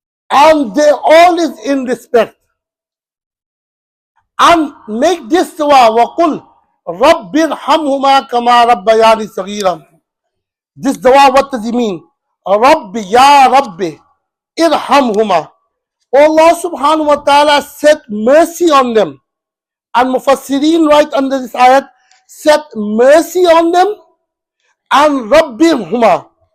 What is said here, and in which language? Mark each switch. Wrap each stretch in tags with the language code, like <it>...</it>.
<en>And they're always in respect.</en> <ar>And make this dua, وَقُلْ رَبِّ ارْحَمْهُمَا كَمَا رَبَّيَانِي صَغِيرًا.</ar> <en>This dua, what does it mean?</en> <ar>Rabbi, Ya Rabbi, irhamhuma.</ar> <en>Allah subhanahu wa ta'ala set mercy on them. And Mufassirin write under this ayat, set mercy on them and Rabbihuma.</en>